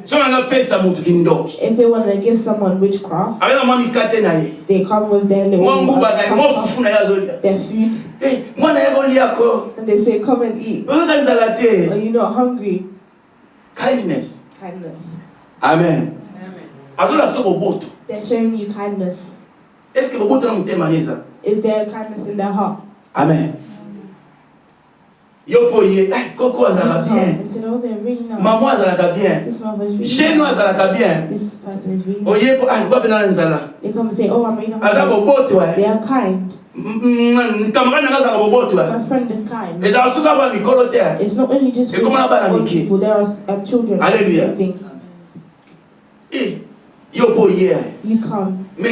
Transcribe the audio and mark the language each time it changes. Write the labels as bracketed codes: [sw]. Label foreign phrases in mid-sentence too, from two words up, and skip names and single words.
[en] If they want to give someone witchcraft, they come with their little their food, and they say, come and eat. Are you not hungry? Kindness. Amen. They're showing you kindness. Is there kindness in their heart? [ln] Amen. Coco azalaka bien. Maman azalaka bien. [fr] Chez nous [ln] azalaka bien. Oye po andwa bena nzala. [en] They come and say, oh, I'm really hungry. They are kind. My friend is kind. It's not only just for people, there are children. Hallelujah. You come.